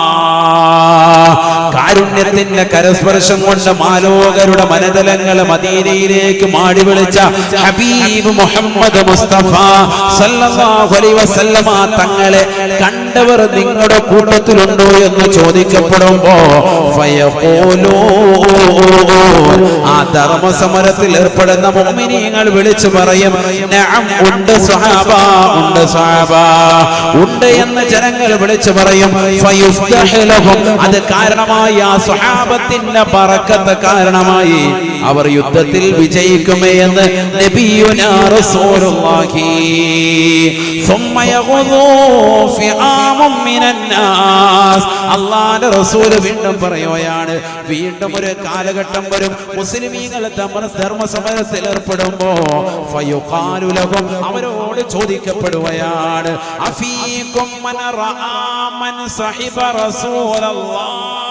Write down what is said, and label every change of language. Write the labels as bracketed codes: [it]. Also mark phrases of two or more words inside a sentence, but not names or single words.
[ml] കാരുണ്യത്തിന്റെ കരസ്പർശം കൊണ്ട് മാലോകരുടെ മനതലങ്ങൾ മദീനയിലേക്ക് മാടി വിളിച്ച ഹബീബ് മുഹമ്മദ് മുസ്തഫ [ar] صلى الله عليه وسلم [ml] തങ്ങളെ കണ്ടവർ നിങ്ങളുടെ കൂട്ടത്തിലുണ്ടോ എന്ന് ചോദിക്കപ്പെടുമ്പോ ഫയഖൂലൂ, ആ ധർമ്മസമരത്തിൽ ഏർപ്പെടുന്ന മുഅ്മിനീങ്ങൾ വിളിച്ചു പറയും, നഅം, ഉണ്ട് സ്വഹാബ, ഉണ്ട് സ്വഹാബ, ഉണ്ട് എന്ന് ജനങ്ങൾ വിളിച്ചു പറയും. [ar] فيفتح لهم, [ml] അത് കാരണമായി, ആ സ്വഹാബത്തിന്റെ ബറക്കത്ത് കാരണമായി അവർ യുദ്ധത്തിൽ വിജയിക്കുമേ എന്ന് [ar] نبينا رسول الله. ثم يغضو فئام من الناس. [ml] അല്ലാഹുവിന്റെ റസൂൽ വീണ്ടും പറയുകയാണ്, വീണ്ടും ഒരു കാലഘട്ടം വരും, മുസ്ലിമീങ്ങൾ ധർമ്മസമരത്തിൽ ഏർപ്പെടുമ്പോ [ar] فيقال لهم, [ml] അവരോട് ചോദിക്കപ്പെടുകയാണ്, [ar] أفيكم من رأى من صحب رسول الله.